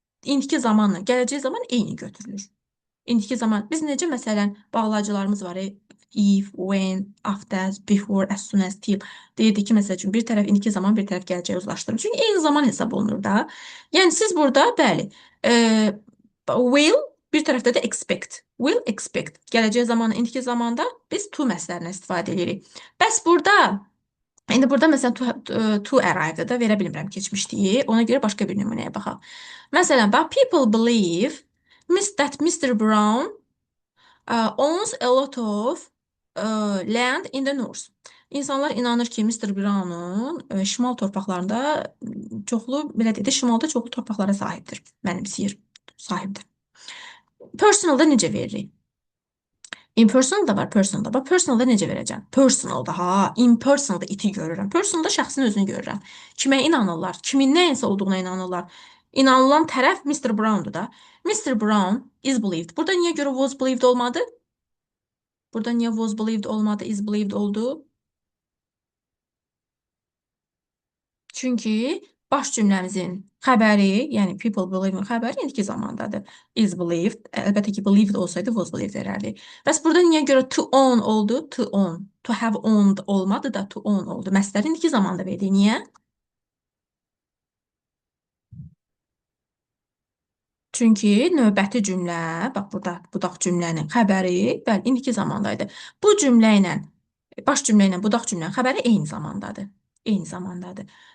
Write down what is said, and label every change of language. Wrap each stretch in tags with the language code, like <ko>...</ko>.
<az>İndiki zamanla gələcək zaman eyni götürülür. İndiki zaman biz necə məsələn bağlayıcılarımız var.</az> <en>If, when, after, before, as soon as, till.</en> <az>Deyirdik ki, məsəl üçün bir tərəf indiki zaman, bir tərəf gələcəyi uzlaşdırır. Çünki eyni zaman hesab olunur da. Yəni siz burada bəli, will, bir tərəfdə də expect. Will expect. Gələcək zamanı, indiki zamanda biz to məsələrindən istifadə edirik. Bəs burada İndi burada məsələn to arrive da verə bilmirəm keçmişliyi. Ona görə başqa bir nümunəyə baxaq. Məsələn, bax,</az> <en>people believe that Mr. Brown owns a lot of land in the north.</en> <az>İnsanlar inanır ki, Mr. Brown'un şimal torpaqlarında çoxlu, belə deyək də, şimalda çoxlu torpaqlara sahibdir. Mənimsəyir, sahibdir. Personalda necə veririk? Impersonal da var, personal da var. Personalda necə verəcəm? Personalda, ha, impersonalda iti görürəm. Personalda şəxsin özünü görürəm. Kimə inanırlar? Kimin nəyinsə olduğuna inanırlar. İnanılan tərəf Mr. Brown'dur da. Mr.</az> <en>Brown is believed.</en> <az>Burada niyə görə</az> <en>was believed</en> <az>olmadı? Burada niyə</az> <en>was believed</en> <az>olmadı,</az> <en>is believed</en> <az>oldu? Çünki baş cümləmizin xəbəri, yəni people believe-in xəbəri indiki zamandadır.</az> <en>Is believed.</en> <az>Əlbəttə ki, believed olsaydı</az> <en>was believed</en> <az>verərdi. Bəs burada niyə görə to own oldu?</az> <en>To own. To have owned</en> <az>olmadı da</az> <en>to own</en> <az>oldu. Məsələr indiki zamanda verdi. Niyə? Çünki növbəti cümlə, bax burada budaq cümlənin xəbəri, bəli, indiki zamandaydı. Bu cümlə ilə, baş cümlə ilə budaq cümlənin xəbəri eyni zamandadır. Eyni zamandadır.</az>